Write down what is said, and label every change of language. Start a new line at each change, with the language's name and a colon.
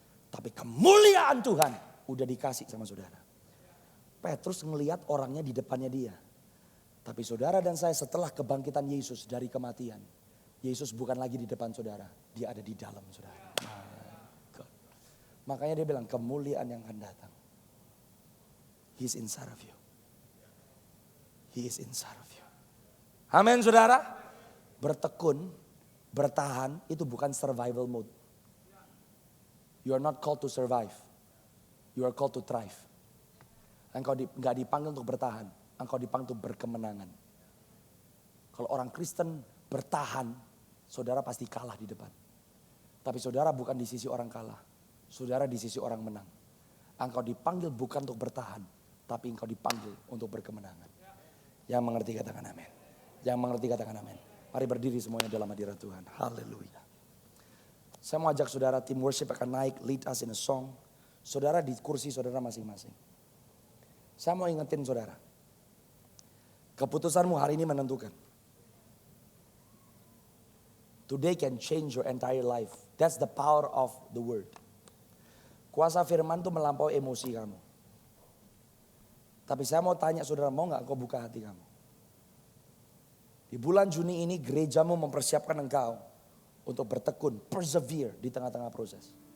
Indonesian: Tapi kemuliaan Tuhan udah dikasih sama saudara. Petrus ngelihat orangnya di depannya dia. Tapi saudara dan saya setelah kebangkitan Yesus dari kematian, Yesus bukan lagi di depan saudara, dia ada di dalam saudara. Makanya dia bilang kemuliaan yang akan datang.
English: He is inside of you. He is inside of you.
Indonesian: Amin saudara. Bertekun Bertahan itu bukan
English: survival mode. You are not called to survive. You are called to thrive.
Indonesian: Engkau gak dipanggil untuk bertahan. Engkau dipanggil untuk berkemenangan. Kalau orang Kristen bertahan, saudara pasti kalah di depan. Tapi saudara bukan di sisi orang kalah. Saudara di sisi orang menang. Engkau dipanggil bukan untuk bertahan, tapi engkau dipanggil untuk berkemenangan. Yang mengerti katakan amin. Yang mengerti katakan amin. Mari berdiri semuanya dalam hadirat Tuhan. Haleluya. Saya mau ajak saudara, tim worship akan naik,
English: lead us in a song.
Indonesian: Saudara di kursi saudara masing-masing. Saya mau ingetin saudara. Keputusanmu hari ini menentukan.
English: Today can change your entire life. That's the power of the word.
Indonesian: Kuasa firman itu melampaui emosi kamu. Tapi saya mau tanya saudara, mau gak engkau buka hati kamu? Di bulan Juni ini gerejamu mempersiapkan engkau untuk bertekun, persevere di tengah-tengah proses.